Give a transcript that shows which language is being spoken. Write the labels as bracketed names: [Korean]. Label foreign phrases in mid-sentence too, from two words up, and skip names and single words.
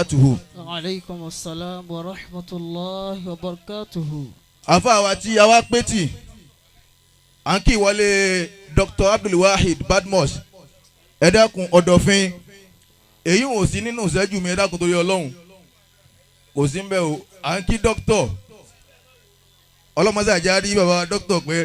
[Arabic] barakatuhu. وعليكم السلام ورحمة الله وبركاته. [Yoruba] Àfáà wa tí a wá pé tì à ń kí ìwọlé Dr. Abdul Badmus ẹ dákun ọ̀dọ̀fin èyí ò sí nínú ìṣẹ́jú mi ẹ dákun torí Ọlọ́run kò sí ń bẹ̀ o à ń kí dókítọ̀ ọlọ́mọdé àjárí bàbá dókítọ̀ pé.